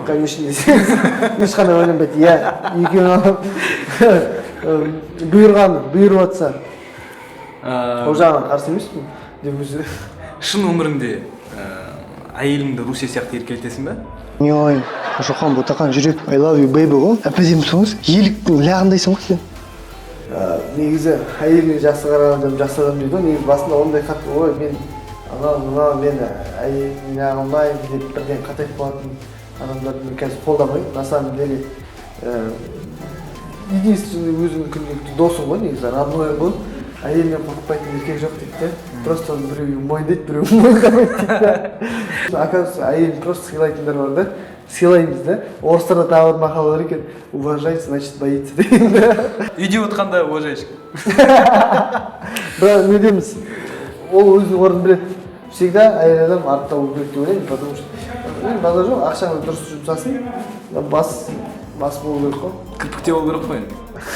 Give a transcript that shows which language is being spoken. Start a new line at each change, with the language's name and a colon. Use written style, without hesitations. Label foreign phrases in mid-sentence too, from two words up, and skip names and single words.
Kazakh: Конечно, ешқандай ойланбайды. Екеуін алып бұйырып жатса, ол жағынан қарсы емеспін деп өзі. Шын өміріңде әйеліңді Руся сияқты еркелетесің бе? Ой, жоқан ботақан жүрек,
English: I love you baby ғой.
Kazakh: Әпәдемі соңыз, еліктің лағындайсың ғой сен. Негізі әйеліне жақсы қарағанда жақсы адам дейді ғой. Негізі басында ондай қатты, ой, мен мен әйеліне алмаймын деп бірден қатайып қалатын адамдарды қазір қолдамаймын.
Russian: На самом деле, единственный
Kazakh: өзіңнің күнделікті досың ғой, негізі родной ғой. Әйелінен қорықпайтын еркек жоқ дейді. Просто біреу мойындайды, біреу мойындамайды дейді. Оказывается, әйелін просто сыйлайтындар бар да. Сыйлаймыз да. Орыстарда тағы бір мақал бар екен.
Russian: Уважать, значит боится
Kazakh: деген да. Үйде отқанда уважаешь. Бірақ не дейміз? Ол өзінің орнын біледі. Всегда әйел адам артта болу керек деп ойлаймын,
Russian: потому что
Kazakh: базар жоқ, ақшаны дұрыс жұмсасын, бас болу керек қой. Кірпікте болу керек қой енді.